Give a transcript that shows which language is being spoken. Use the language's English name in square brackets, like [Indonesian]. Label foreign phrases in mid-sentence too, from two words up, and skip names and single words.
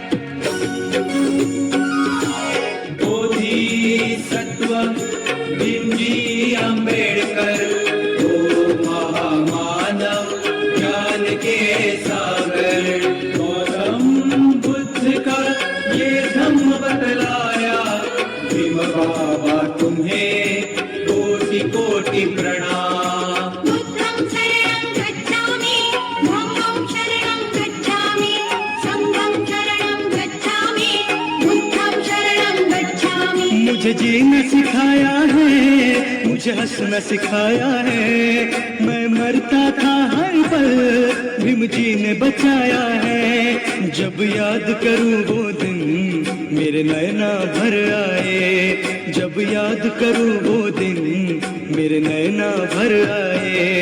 [Hindi] बोधिसत्व भीम जी अम्बेडकर, ज्ञान के सागर, गौतम बुद्ध का ये धम्म बतलाया। भीम बाबा तुम्हें कोटि कोटि प्रणाम। [Pali] बुद्धं शरणं गच्छामि, धम्मं शरणं गच्छामि, संघं शरणं गच्छामि, बुद्धं शरणं गच्छामि। [Hindi] मुझे जीना सिखाया है, मुझे हंसना सिखाया है, मैं मरता था हर पल भीम जी ने बचाया है। जब याद करूं वो दिन मेरे नैना भर आए, जब याद करूं वो दिन मेरे नैना भर आए।